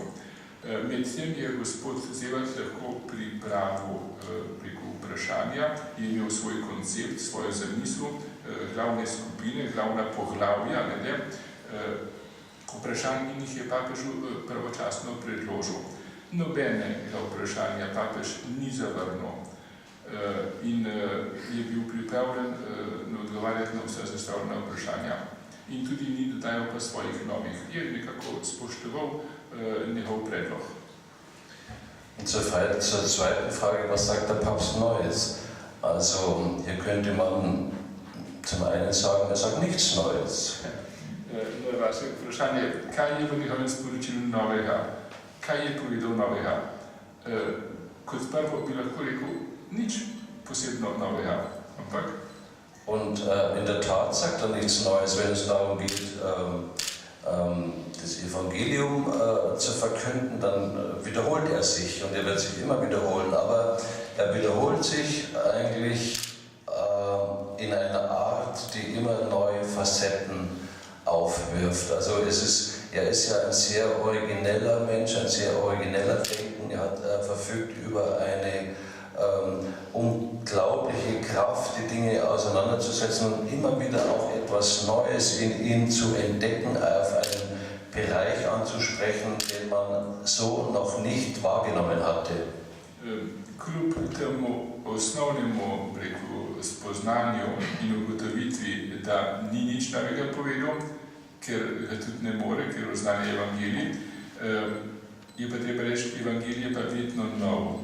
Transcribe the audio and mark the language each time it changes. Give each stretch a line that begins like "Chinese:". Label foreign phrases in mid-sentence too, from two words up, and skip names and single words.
Slovenian: Medtem je gospod Zevac lahko pripravil preko vprašanja, je imel svoj koncept, svojo zamisel, glavne skupine, glavna poglavja, vprašanj in jih je papežu pravočasno predložil. Nobenega vprašanja papež ni zavrnil in je bil pripravljen odgovarjati na vse zastavljena vprašanja. In tudi ni dodajal pa svojih novih. Je nekako spoštoval njegov predlog.
German: Und zur zweiten Frage, was sagt der Papst Neues? Also hier könnte man zum einen sagen, er sagt nichts Neues.
Slovenian: Na vaše vprašanje, kaj je v njegovem sporočilu novega? Kaj je povedal novega? Kot prvo bi lahko rekel, nič posebno novega, ampak
German: Und in der Tat sagt er nichts Neues, wenn es darum geht, das Evangelium zu verkünden, dann wiederholt er sich und er wird sich immer wiederholen, aber er wiederholt sich eigentlich in einer Art, die immer neue Facetten aufwirft. Also er ist ja ein sehr origineller Mensch, ein sehr origineller Denken, er verfügt über eine unglaubliche Kraft, die Dinge auseinanderzusetzen und immer wieder auch etwas Neues in ihm zu entdecken, auf einen Bereich anzusprechen, den man so noch nicht wahrgenommen hatte.
Slovenian: Kljub temu osnovnemu spoznanju in ugotovitvi, da ni nič novega povedal, ker ga tudi ne more, ker oznanje evangelij, je pa treba reči, evangelij je pa vedno nov.